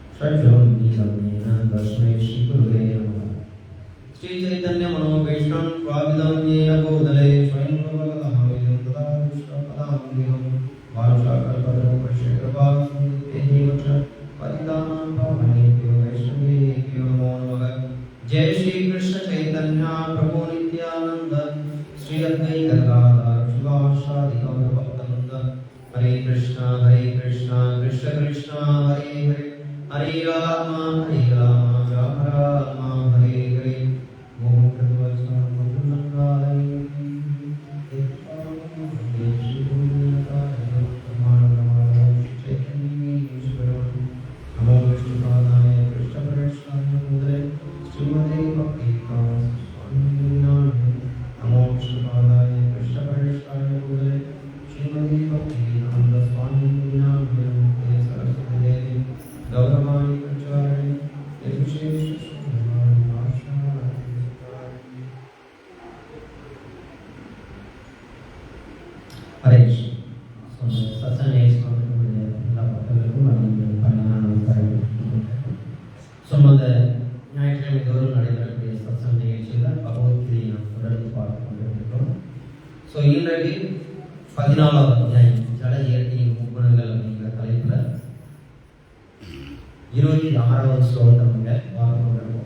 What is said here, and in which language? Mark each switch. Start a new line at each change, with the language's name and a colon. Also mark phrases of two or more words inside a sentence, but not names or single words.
Sanskrit: षड्जं नीलमेन तस्मै श्रीगुरुवे नमः। श्रीचैतन्यमनोभीष्टं स्वामिदं येन भूतले स्वयं प्रभवतः विदं तदा विष्णुपदाम्बिकं वाञ्छाकल्पतरुभ्यश्च कृपासिन्धुभ्यैव च पतितानां पावनेभ्यो वैष्णवेभ्यो नमो नमः। जय श्री कृष्ण चैतन्य प्रभु नित्यानंद श्री अद्वैत गदाधर शिवासादि गौर भक्तवृंद। हरे कृष्णा कृष्ण कृष्ण हरे हरे हरे राम राम राम हरे हरे। ओम तत्सत् मंगलाय नमो विष्णुपादाय कृष्णप्रेष्ठाय मुद्रे श्रीमते भक्तिवेदांत स्वामी नामे। नमो विष्णुपादाय कृष्णप्रेष्ठाय मुद्रे श्रीमते भक्तिवेदांत स्वामी नामे। नमस्ते सरस्वती देवी गौरवाणी प्रचारिणी निर्विशेष शून्यवादी भाषाणां। हरे कृष्ण।
Tamil: सत्संग எல்லா பக்தர்களுக்கும் பணியான நமஸ்காரங்கள். சொன்னத ஞாயிற்றுக்கிழமை தோறும் நடைபெறக்கூடிய சத்சங்க நிகழ்ச்சியில் பகவத்கீதையை நாம் தொடர்ந்து பார்த்து கொண்டிருக்கிறோம். ஸோ இன்றைக்கு 14வது அத்தியாயம் ஜட இயற்கையின் முக்குணங்கள் அப்படிங்கிற தலைப்பில் 26வது ஸ்லோகத்தை நம்ம பார்த்து கொண்டிருக்கோம்.